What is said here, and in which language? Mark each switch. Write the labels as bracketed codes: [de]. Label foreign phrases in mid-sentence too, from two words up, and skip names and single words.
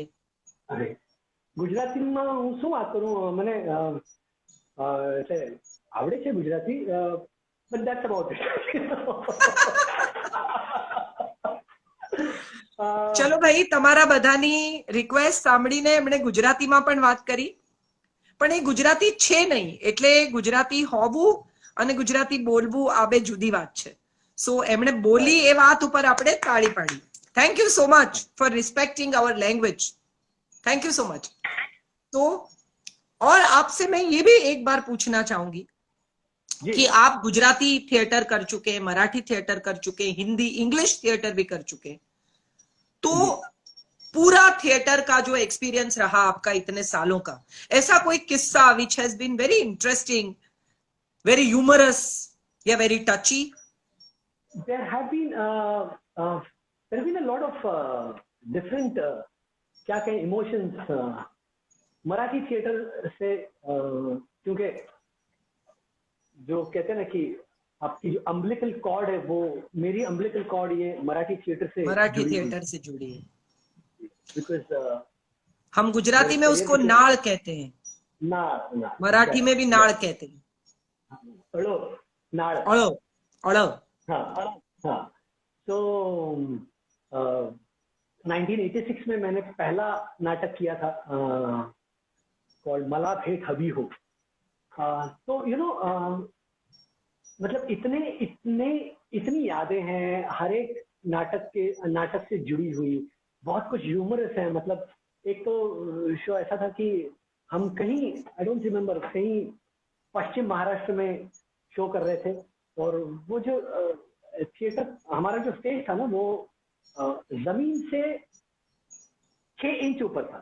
[hi] अरे गुजराती में [gu] હું શું વાત કરું, મને એટલે આવડે છે ગુજરાતી, [en] but that's about it. [gu] ચલો ભાઈ, તમારા બધાની રિક્વેસ્ટ સાંભળીને એમણે ગુજરાતીમાં પણ વાત કરી, પણ એ ગુજરાતી છે નહીં, એટલે ગુજરાતી હોવું અને ગુજરાતી બોલવું આ બે જુદી વાત છે. સો એમણે બોલી એ વાત ઉપર આપણે તાળી પાડી. [en] Thank you so much for respecting our language. Thank you so much. [hi] तो और आपसे मैं ये भी एक बार पूछना चाहूंगी कि आप गुजराती थिएटर कर चुके हैं, मराठी थिएटर कर चुके हैं, हिंदी इंग्लिश थिएटर भी कर चुके हैं, तो पूरा थिएटर का जो एक्सपीरियंस रहा आपका इतने सालों का, ऐसा कोई किस्सा [en] which has been very interesting, very humorous [hi] या [en] very touchy? There have been a lot of different [hi] क्या कहें इमोशंस मराठी थिएटर से, क्योंकि जो कहते हैं ना कि आपकी जो [en] umbilical cord [hi] है, वो मेरी [en] umbilical cord [hi] ये मराठी थिएटर से जुड़ी है. बिकॉज हम गुजराती में उसको नाड़ कहते हैं, नाड़, मराठी में भी नाड़ कहते हैं. अड़ो, नाड़, अड़ो, अड़ो. हाँ. तो 1986 में मैंने पहला नाटक किया था कॉल्ड मला भेट हबी हो. तो मतलब इतनी यादें हैं हर एक नाटक से जुड़ी हुई, बहुत कुछ ह्यूमरस है. मतलब एक तो शो ऐसा था कि हम कहीं, [en] I don't remember, [hi] कहीं पश्चिम महाराष्ट्र में शो कर रहे थे, और वो जो थिएटर, हमारा जो स्टेज था ना, वो जमीन से 6 इंच ऊपर था.